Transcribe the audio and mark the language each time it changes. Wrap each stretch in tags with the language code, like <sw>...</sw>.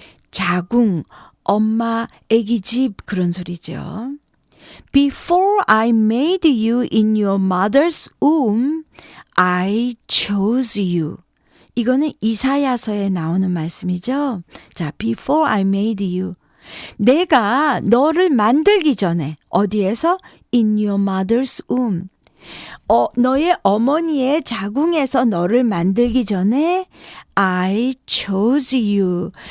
<ko>자궁, 엄마, 아기 집 그런 소리죠.</ko> <en>Before I made you in your mother's womb, I chose you.</en> <ko>이거는 이사야서에 나오는 말씀이죠.</ko> <en>자, before I made you.</en> <ko>내가 너를 만들기 전에 어디에서?</ko> <en>In your mother's womb.</en> <ko>너의 어머니의 자궁에서 너를 만들기 전에</ko> <en>I chose you.</en>